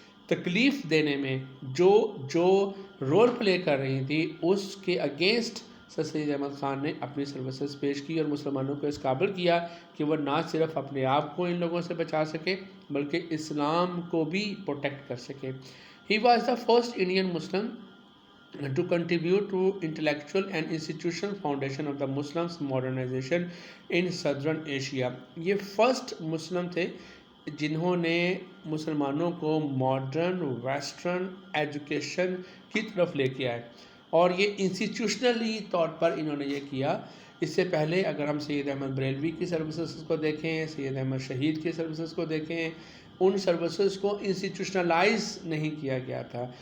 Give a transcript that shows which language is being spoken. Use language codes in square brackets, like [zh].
[ur] تکلیف دینے میں جو رول پلے کر رہی تھی اس کے اگینسٹ سر سید احمد خان نے اپنی سروسز پیش کی اور مسلمانوں کو اس قابل کیا کہ وہ نہ صرف اپنے آپ کو ان لوگوں سے بچا سکے بلکہ اسلام کو بھی پروٹیکٹ کر سکے. He was the first Indian Muslim [en] to contribute to intellectual and institutional foundation of the Muslims modernization in Southern Asia. [ur] یہ فرسٹ مسلم تھے جنہوں نے مسلمانوں کو [en] modern western education [ur] کی طرف لے کے آئے اور یہ انسٹیٹیوشنلی طور پر انہوں نے یہ کیا. اس سے پہلے اگر ہم سید احمد بریلوی کی سروسز کو دیکھیں، سید احمد شہید کی سروسز کو دیکھیں، ان سروسز کو انسٹیٹیوشنلائز نہیں کیا گیا تھا.